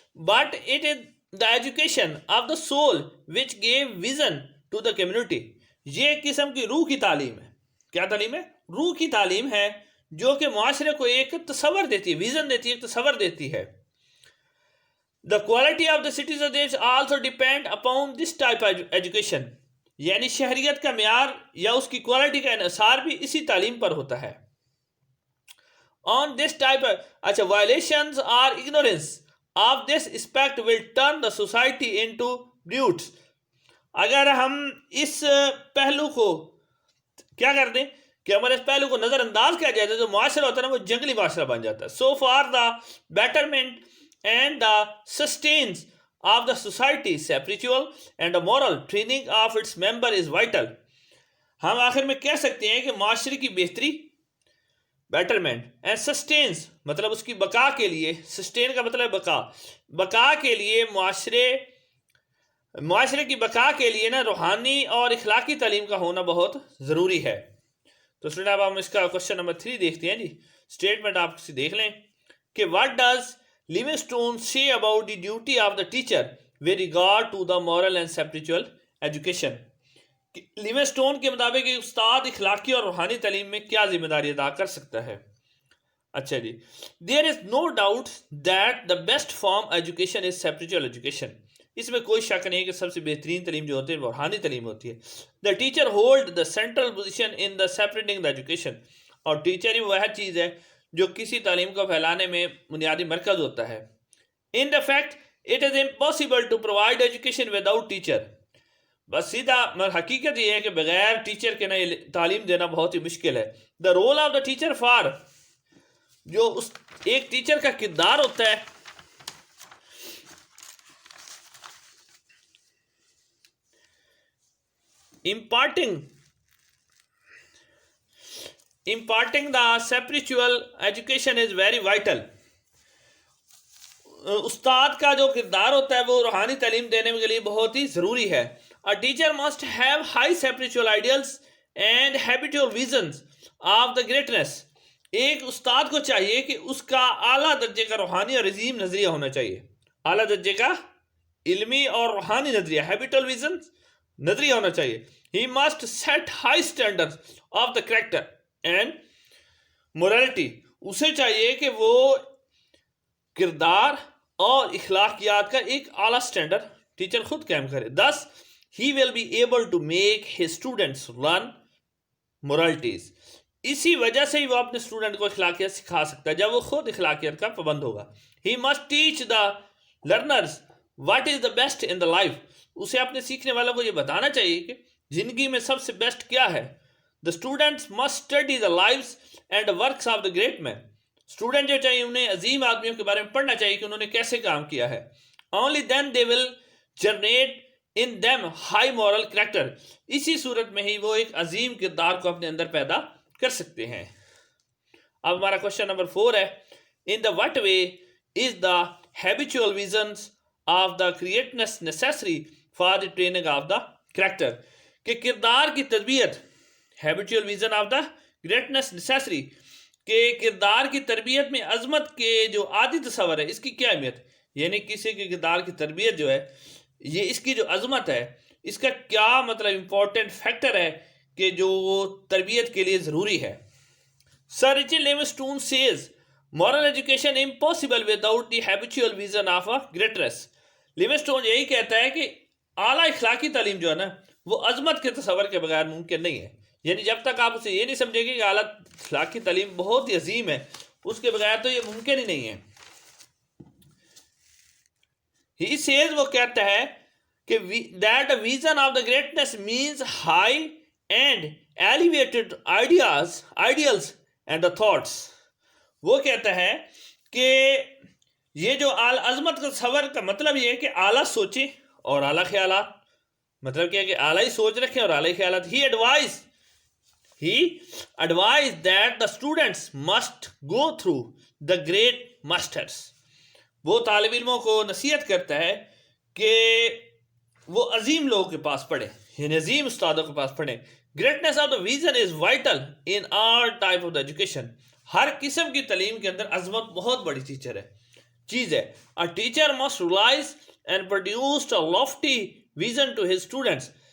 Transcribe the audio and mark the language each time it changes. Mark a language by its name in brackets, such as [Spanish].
[English] But it is the education of the soul which gave vision to the community. [Urdu] یہ ایک قسم کی روح کی تعلیم ہے. کیا تعلیم ہے؟ روح کی تعلیم ہے جو کہ معاشرے کو ایک تصور دیتی ہے, ویژن دیتی ہے, ایک تصور دیتی ہے. [English] The quality of the citizens also depend upon this type of education. [Urdu] یعنی شہریت کا معیار یا اس کی کوالٹی کا انحصار بھی اسی تعلیم پر ہوتا ہے. [English] On this type of اچھا violations or ignorance of this aspect will turn the society into brutes. [Urdu] اگر ہم اس پہلو کو کیا کر دیں کہ ہمارے اس پہلو کو نظر انداز کیا جائے تو معاشرہ ہوتا ہے نا وہ جنگلی معاشرہ بن جاتا ہے. [English] So for the betterment and the sustenance of the society, spiritual and the moral training of its member is vital. [Urdu] ہم آخر میں کہہ سکتے ہیں کہ معاشرے کی بہتری, [English] betterment and sustenance [Urdu] مطلب اس کی بقا کے لیے, سسٹین کا مطلب بقا, بقا کے لیے معاشرے کی بقا کے لیے نا روحانی اور اخلاقی تعلیم کا ہونا بہت ضروری ہے. تو اسٹوڈنٹ اب ہم اس کا کوشچن نمبر 3 دیکھتے ہیں جی. اسٹیٹمنٹ آپ کسی دیکھ لیں کہ [English] What does Livingstone say about the duty of the teacher with regard to the moral and spiritual education. [Urdu] Livingstone کے مطابق استاد اخلاقی اور روحانی تعلیم میں کیا ذمہ داری ادا کر سکتا ہے؟ اچھا جی. [English] There is no doubt that the best form education is spiritual education. [Urdu] اس میں کوئی شک نہیں کہ سب سے بہترین تعلیم جو ہوتی ہے وہ روحانی تعلیم ہوتی ہے. [English] The teacher hold the central position in the separating the education. [Urdu] اور ٹیچر ہی وہ چیز ہے جو کسی تعلیم کو پھیلانے میں بنیادی مرکز ہوتا ہے. [English] In the fact, it is impossible to provide education without teacher. [Urdu] بس سیدھا حقیقت یہ ہے کہ بغیر ٹیچر کے نہ تعلیم دینا بہت ہی مشکل ہے. [English] The role of the teacher for [Urdu] جو اس ایک ٹیچر کا کردار ہوتا ہے [English] imparting the spiritual education is very vital. [Urdu] استاد کا جو کردار ہوتا ہے وہ روحانی تعلیم دینے کے لیے بہت ہی ضروری ہے. [English] A teacher must have high spiritual ideals and habitual visions of the greatness. [Urdu] ایک استاد کو چاہیے کہ اس کا اعلیٰ درجے کا روحانی اور عظیم نظریہ ہونا چاہیے. اعلیٰ درجے کا علمی اور روحانی نظریہ, [English] habitual visions [Urdu] نظریہ ہونا چاہیے. [English] He must set high standards of the character and morality. [Urdu] اسے چاہیے کہ وہ کردار اور اخلاقیات کا ایک اعلیٰ سٹینڈرڈ ٹیچر خود قائم کرے. [English] Thus he will be able to make his students learn moralities. [Urdu] اسی وجہ سے ہی وہ اپنے اسٹوڈنٹ کو اخلاقیات سکھا سکتا ہے جب وہ خود اخلاقیات کا پابند ہوگا. [English] He must teach the learners what is the best in the life. [Urdu] اسے اپنے سیکھنے والوں کو یہ بتانا چاہیے کہ زندگی میں سب سے بیسٹ کیا ہے. [English] The students must study the lives and the works of the great men. [Urdu] Student جو چاہیے انہیں عظیم آدمیوں کے بارے میں پڑھنا چاہیے کہ انہوں نے کیسے کام کیا ہے. [English] Only then they will generate in them high moral character. [Urdu] اسی صورت میں ہی وہ ایک عظیم کردار کو اپنے اندر پیدا کر سکتے ہیں. اب ہمارا کوشچن نمبر 4 ہے [English] In the what way is the habitual visions of the greatness necessary for the training of the character. [Urdu] کہ کردار کی تربیت, [English] habitual vision of the greatness necessary, [Urdu] کہ کردار کی تربیت میں عظمت کے جو عادی تصور ہے اس کی کیا اہمیت, یعنی کسی کے کردار کی تربیت جو ہے یہ اس کی جو عظمت ہے اس کا کیا مطلب [English] important factor [Urdu] ہے کہ جو تربیت کے لیے ضروری ہے. [English] Sir Richard Livingstone says moral education impossible without the habitual vision of a greatness. [Urdu] Livingstone یہی کہتا ہے کہ اعلیٰ اخلاقی تعلیم جو ہے نا وہ عظمت کے تصور کے بغیر ممکن نہیں ہے. یعنی جب تک آپ اسے یہ نہیں سمجھیں گے کہ اعلیٰ اخلاقی تعلیم بہت ہی عظیم ہے اس کے بغیر تو یہ ممکن ہی نہیں ہے. [English] He says [Urdu] وہ کہتا ہے کہ [English] that the vision of the greatness means high and elevated ideals and the thoughts. [Urdu] وہ کہتا ہے کہ یہ جو عظمت کا تصور کا مطلب یہ ہے کہ اعلیٰ سوچیں اور اعلیٰ خیالات, مطلب کیا کہ اعلیٰ ہی سوچ رکھیں اور اعلیٰ خیالات. [English] He advised that the students must go through the great masters. [Urdu] وہ طالب علموں کو نصیحت کرتا ہے کہ وہ عظیم لوگوں کے پاس پڑھیں, یعنی عظیم استادوں کے پاس پڑھیں. [English] Greatness of the vision is vital in all type of the education. [Urdu] ہر قسم کی تعلیم کے اندر عظمت بہت بڑی ٹیچر ہے. چیز ہے. [English] A teacher must realize and produce a lofty vision to his students.